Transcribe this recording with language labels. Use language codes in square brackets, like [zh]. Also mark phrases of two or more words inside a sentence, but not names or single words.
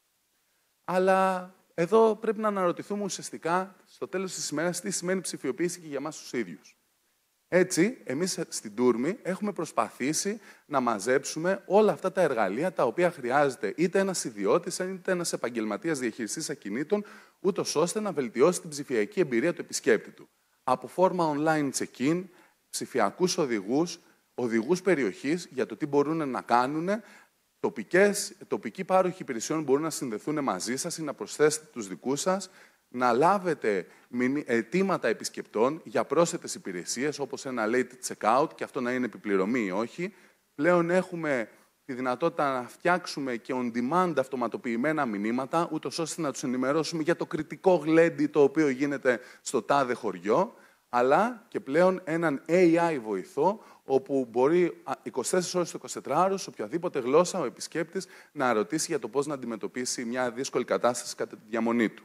[el] Αλλά εδώ πρέπει να αναρωτηθούμε ουσιαστικά στο τέλος της ημέρας τι σημαίνει ψηφιοποίηση και για εμάς τους ίδιους. Έτσι, εμείς στην Tourme έχουμε προσπαθήσει να μαζέψουμε όλα αυτά τα εργαλεία τα οποία χρειάζεται είτε ένας ιδιώτης είτε ένας επαγγελματίας διαχειριστής ακινήτων, ούτως ώστε να βελτιώσει την ψηφιακή εμπειρία του επισκέπτη του. Από φόρμα [en] online check-in, [el] ψηφιακούς οδηγούς περιοχής για το τι μπορούν να κάνουν. Τοπικοί πάροχοι υπηρεσιών μπορούν να συνδεθούν μαζί σας ή να προσθέσετε τους δικούς σας, να λάβετε αιτήματα επισκεπτών για πρόσθετες υπηρεσίες, όπως ένα [en] late check-out, [el] και αυτό να είναι επιπληρωμή ή όχι. Πλέον έχουμε τη δυνατότητα να φτιάξουμε και on-demand αυτοματοποιημένα μηνύματα, ούτως ώστε να τους ενημερώσουμε για το κριτικό γλέντι το οποίο γίνεται στο τάδε χωριό, αλλά και πλέον έναν AI βοηθό, όπου μπορεί 24 ώρες το 24ωρο, σε οποιαδήποτε γλώσσα, ο επισκέπτης να ρωτήσει για το πώς να αντιμετωπίσει μια δύσκολη κατάσταση κατά τη διαμονή του.